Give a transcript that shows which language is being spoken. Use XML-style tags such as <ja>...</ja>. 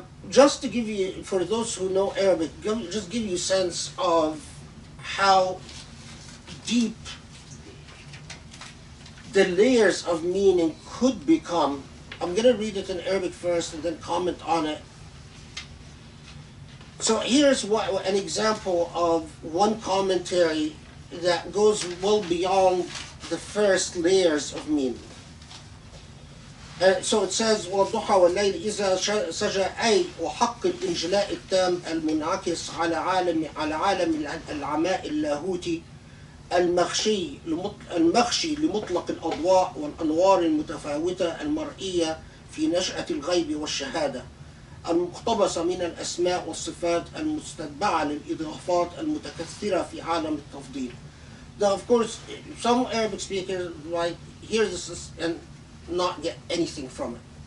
<en>Just to give you, for those who know Arabic, just give you a sense of how deep the layers of meaning could become. I'm going to read it in Arabic first and then comment on it. So here's an example of one commentary that goes well beyond the first layers of meaning. So it says</en> <ar>وَالضُّحَى وَاللَّيْلِ إِذَا سَجَى أي وحق الإنجلاء التام المنعكس على عالم العماء اللاهوتي المخشي لمطلق الأضواء والأنوار المتفاوتة المرئية في نشأة الغيب والشهادة المقتبسة من الأسماء والصفات المستتبعة للإضافات المتكثرة في عالم التفضيل.</ar> <en>Now, of course, some Arabic speakers might hear this and not get anything from it.</en>